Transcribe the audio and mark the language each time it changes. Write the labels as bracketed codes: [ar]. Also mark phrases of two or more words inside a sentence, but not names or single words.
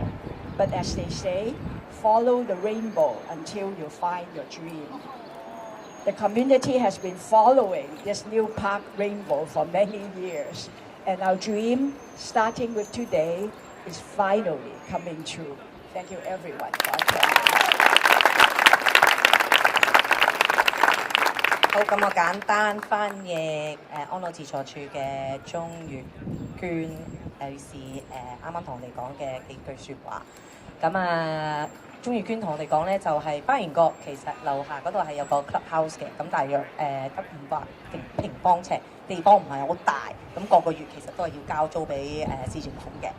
[en] But as they say, follow the rainbow until you find your dream. The community has been following this new park rainbow for many years, and our dream, starting with today, is finally coming true. Thank you everyone for attending. [yue] 好，咁我簡單翻譯安老自助處嘅鍾月娟女士啱啱同我哋講嘅幾句説話。咁啊，鍾月娟同我哋講咧，就係花園角其實樓下嗰度係有個 clubhouse 嘅，咁大約得500平方尺，地方唔係好大，咁個月其實都係要交租俾市政府嘅。